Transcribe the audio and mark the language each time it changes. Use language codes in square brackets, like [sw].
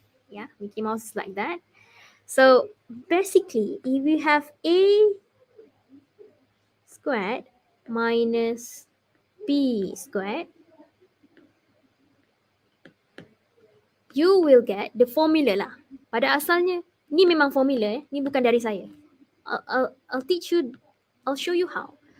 [en] Yeah, Mickey Mouse is like that. So basically, if you have A squared minus B squared, you will get the formula lah. [ms] Pada asalnya, ni memang formula ni bukan dari saya. [en] I'll teach you, I'll show you how.